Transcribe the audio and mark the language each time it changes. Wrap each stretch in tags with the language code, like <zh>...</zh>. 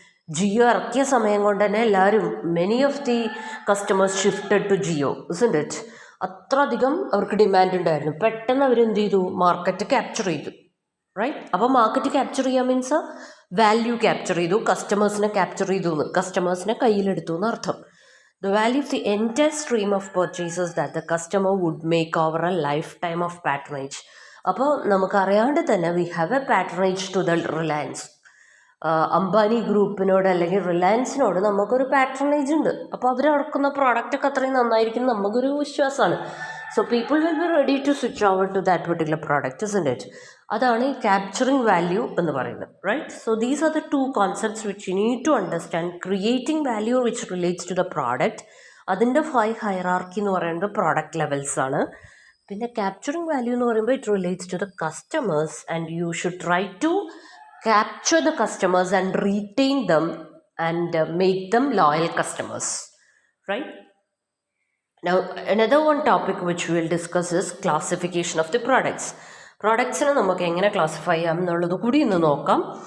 <ml>ജിയോ ഇറക്കിയ സമയം കൊണ്ട് തന്നെ എല്ലാവരും,</ml> <en>Many of the customers shifted to Jio, isn't it?</en> <ml>അത്ര അധികം അവർക്ക് ഡിമാൻഡ് ഉണ്ടായിരുന്നു. പെട്ടെന്ന് അവരെന്ത് ചെയ്തു? മാർക്കറ്റ് ക്യാപ്ചർ ചെയ്തു, റൈറ്റ്? അപ്പോൾ മാർക്കറ്റ് ക്യാപ്ചർ ചെയ്യാൻ മീൻസ് വാല്യൂ ക്യാപ്ചർ ചെയ്തു, കസ്റ്റമേഴ്സിനെ ക്യാപ്ചർ ചെയ്തു എന്ന്, കസ്റ്റമേഴ്സിനെ കയ്യിലെടുത്തു എന്ന് അർത്ഥം.</ml> <en>The value of the entire stream of purchases that the customer would make over a lifetime of patronage.</en> <ml>അപ്പോൾ നമുക്കറിയാണ്ട് തന്നെ</ml> <en>We have a patronage to the Reliance.</en> <ml>Ambani ഗ്രൂപ്പിനോട് അല്ലെങ്കിൽ റിലയൻസിനോട് നമുക്കൊരു പാട്രണേജ് ഉണ്ട്. അപ്പോൾ അവർ ഇറക്കുന്ന പ്രോഡക്റ്റൊക്കെ അത്രയും നന്നായിരിക്കും നമുക്കൊരു വിശ്വാസമാണ്.</ml> <en>So people will be ready to switch over to that particular product, isn't it?</en> <ml>അതാണ് ഈ ക്യാപ്ചറിങ് വാല്യൂ എന്ന് പറയുന്നത്, right?</ml> <en>So these are the two concepts which you need to understand. Creating value which relates to the product,</en> <ml>അതിൻ്റെ 5 hierarchy എന്ന് പറയുന്നത് product levels ആണ്. പിന്നെ capturing value എന്ന് പറയുമ്പോൾ</ml> <en>It relates to the customers and you should try to capture the customers and retain them and make them loyal customers, right? Now another one topic which we will discuss is classification of the products.</en> <ml>Productsനെ നമുക്ക് എങ്ങനെ classify ചെയ്യാം എന്നുള്ളത് കൂടി ഇന്ന് നോക്കാം.</ml>